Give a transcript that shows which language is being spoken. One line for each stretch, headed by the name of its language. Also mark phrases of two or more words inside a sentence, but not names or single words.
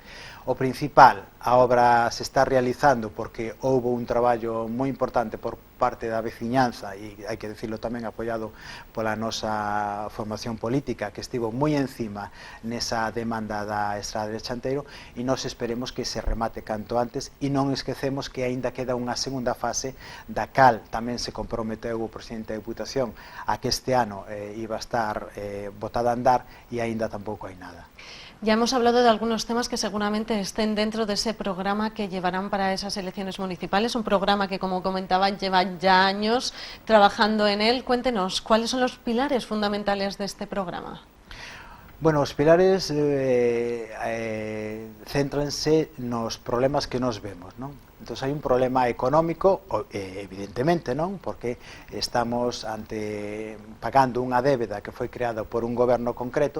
Galician: O principal, a obra se está realizando porque houbo un traballo moi importante por parte da veciñanza e hai que decirlo tamén apoiado pola nosa formación política que estivo moi encima nesa demanda da estrada de Chanteiro e nós esperemos que se remate canto antes e non esquecemos que aínda queda unha segunda fase da cal tamén se comprometeu o presidente da Diputación a que este ano iba a estar botada a andar e aínda tampouco hai nada.
Spanish: Ya hemos hablado de algunos temas que seguramente estén dentro de ese programa que llevarán para esas elecciones municipales, un programa que, como comentaba, lleva ya años trabajando en él. Cuéntenos, ¿cuáles son los pilares fundamentales de este programa?
Galician: Bueno, os pilares céntranse nos problemas que nos vemos, non? Entón, hai un problema económico, evidentemente, non? Porque estamos pagando unha débeda que foi creada por un goberno concreto.